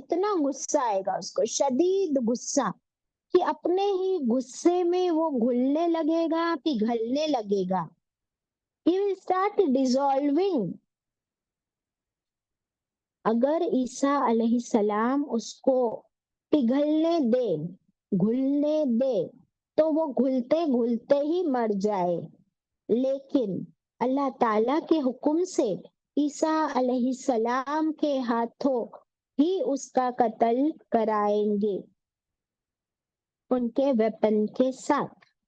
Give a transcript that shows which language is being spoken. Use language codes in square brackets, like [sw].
[hi] इतना गुस्सा आएगा उसको, शदीद गुस्सा, कि अपने ही गुस्से में वो घुलने लगेगा, पिघलने लगेगा। [en] He will start dissolving। [hi] अगर ईसा अलैहिस्सलाम उसको पिघलने दे, घुलने दे, तो वो घुलते घुलते ही मर जाए। लेकिन अल्लाह ताला के हुक्म से ईसा अलैहिस्सलाम के हाथों ही उसका कत्ल कराएंगे, उनके वेपन के साथ।